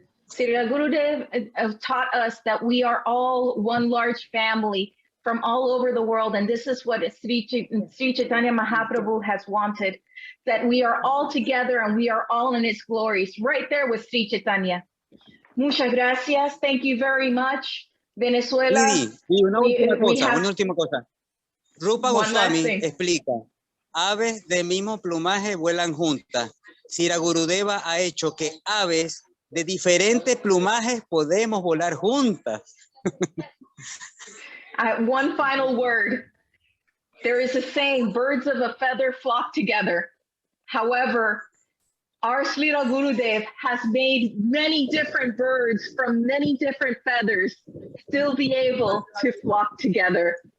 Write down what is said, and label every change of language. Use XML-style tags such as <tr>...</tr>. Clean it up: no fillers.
<en>Sri Gurudev taught us that we are all one large family from all over the world, and this is what Sri Chaitanya Mahaprabhu has wanted, that we are all together and we are all in its glories, right there with Sri Chaitanya.</en> <es>Muchas gracias.</es> <en>Thank you very much, Venezuela.</en> <es>Y una última cosa. Rupa Goswami explica, aves del mismo plumaje vuelan juntas. Sri Gurudeva ha hecho que aves de diferentes plumajes podemos volar juntas.</es> <en>One final word. There is a saying, birds of a feather flock together. However, our Srila Gurudev has made many different birds from many different feathers still be able to flock together.</en>